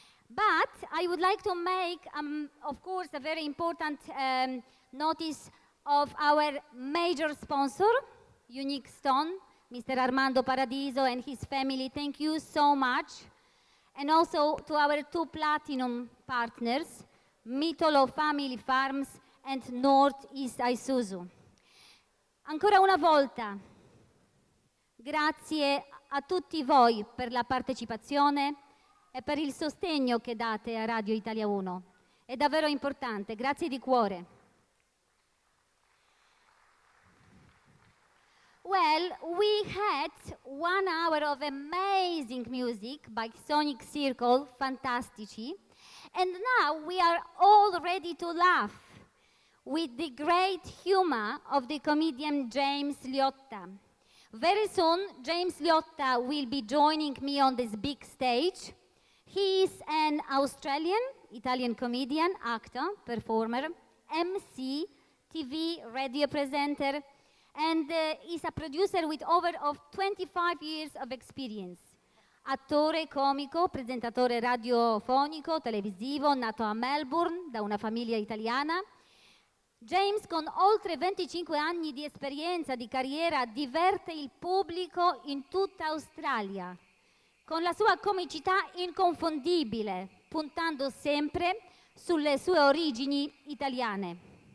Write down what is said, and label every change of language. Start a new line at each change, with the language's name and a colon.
English: But I would like to make, of course, a very important notice of our major sponsor, Unique Stone, Mr. Armando Paradiso and his family. Thank you so much. And also to our two platinum partners, Mitolo Family Farms and Northeast Isuzu.
Italian: Ancora una volta, grazie a tutti voi per la partecipazione e per il sostegno che date a Radio Italia Uno. È davvero importante, grazie di cuore.
English: Well, we had 1 hour of amazing music by Sonic Circle, Fantastici, and now we are all ready to laugh with the great humor of the comedian James Liotta. Very soon, James Liotta will be joining me on this big stage. He is an Australian, Italian comedian, actor, performer, MC, TV, radio presenter, and is a producer with over 25 years of experience.
Italian: Attore, comico, presentatore radiofonico, televisivo, nato a Melbourne da una famiglia italiana. James, con oltre 25 anni di esperienza, di carriera, diverte il pubblico in tutta Australia, con la sua comicità inconfondibile, puntando sempre sulle sue origini italiane.